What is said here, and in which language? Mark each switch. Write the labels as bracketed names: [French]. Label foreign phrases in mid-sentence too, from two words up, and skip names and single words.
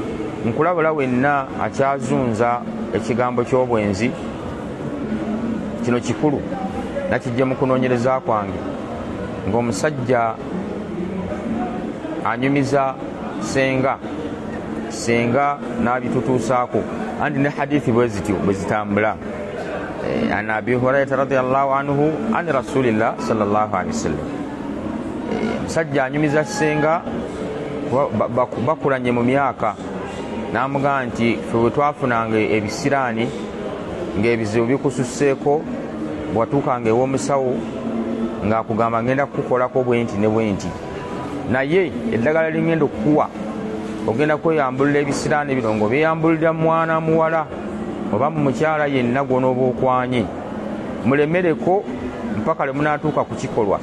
[Ganda] Nkulabula wenna akyazunza ekigambo ky'obwenzi, kino kikulu nakijje mu kunoonyereza kwange, ng'omusajja anyumiza senga n'abitutuusaako, andi ne hadithi bwe zityo bwe zitambula. [Arabic] عن أبي هريرة رضي الله عنه عن رسول الله صلى الله عليه وسلم, [Ganda] omusajja anyumiza senga bakulanye mu myaka, n'amugamba nti ffe bwe twafunanga ebisiraani ng'ebizibu bikususseeko, bwatuukanga ew'omusawo ng'akugamba ngenda kukukolako bwenti ne bwenti, naye eddagala lingenda okukuwa ogenda kweyambulira ebisiraani bino ng'obyeyambulira mwana muwala oba mu mukyala yenna gw'onooba okwanye, mulemereko mpaka lwe munaatuuka ku kikolwa.